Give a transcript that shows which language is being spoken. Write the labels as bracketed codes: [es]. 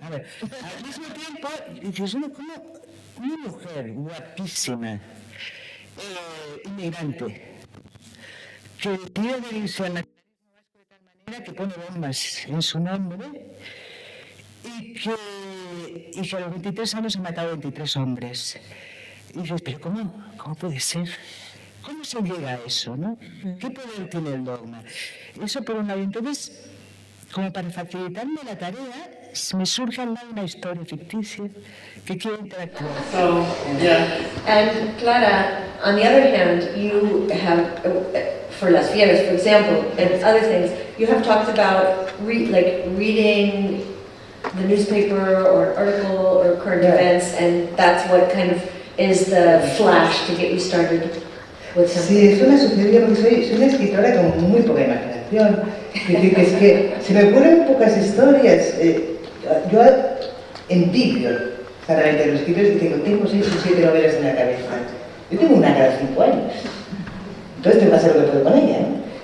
[es] A ver, al mismo tiempo, dices, como una mujer guapísima, inmigrante, que tiene de irse al nacionalismo vasco de tal manera que pone bombas en su nombre y que a los 23 años ha matado a 23 hombres. Y dices, pero ¿cómo puede ser? ¿Cómo se llega a eso, no? ¿Qué poder tiene el dogma? Eso por un lado. Entonces, como para facilitarme la tarea, me surge al lado una historia ficticia que quiero interactuar. [en] So, yeah. And Clara, on the other hand, you have, for Las Fieras, for example, and other things, you have talked about reading the newspaper or article or current events, and that's what kind of is the flash to get you started with something. [es] Sí, eso me sucedió porque soy una escritora con muy poca imaginación. Es que se me ocurren pocas historias. Yo envidio sanamente a los escritores que tengo 6 o 7 novelas en la cabeza. Yo tengo una cada 5 años. Entonces tengo que hacer lo que puedo con ella, ¿no?